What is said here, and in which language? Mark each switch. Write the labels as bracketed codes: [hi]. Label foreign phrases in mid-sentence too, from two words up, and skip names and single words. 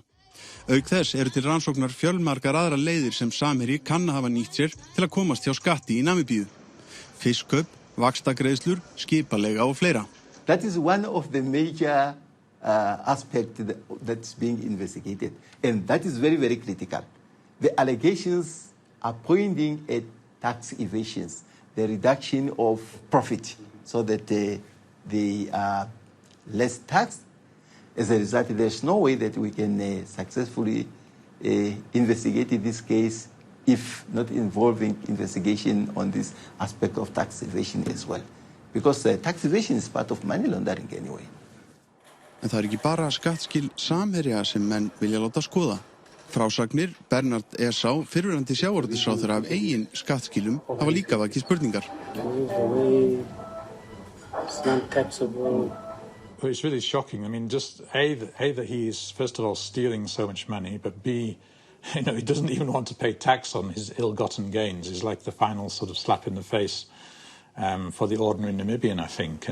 [is] Auk þess eru til rannsóknar fjölmargar aðra leiðir sem Samherji kann að hafa nýtt sér til að komast hjá skatti í Namibíu. Fiskkaup, vaxtagreiðslur, skipalega og fleira. [en] That is one of the major aspects that's being investigated, and that is very, very critical. The allegations are pointing at tax evasions, the reduction of profit, so that they are less taxed. As a result, there's no way that we can successfully investigate this case if not involving investigation on this aspect of tax evasion as well. Because tax evasion is part of money laundering anyway. [is] En það ekki bara skattskil Samherja sem menn vilja láta skoða. Frásagnir Bernard Esau, fyrrverandi sjávarútvegsráðherra af eigin skattskilum, hafa líka vakið spurningar. [en] Well, it's really shocking. I mean, just A, that he is, first of all, stealing so much money, but B, he doesn't even want to pay tax on his ill-gotten gains. It's like the final sort of slap in the face for the ordinary Namibian, I think.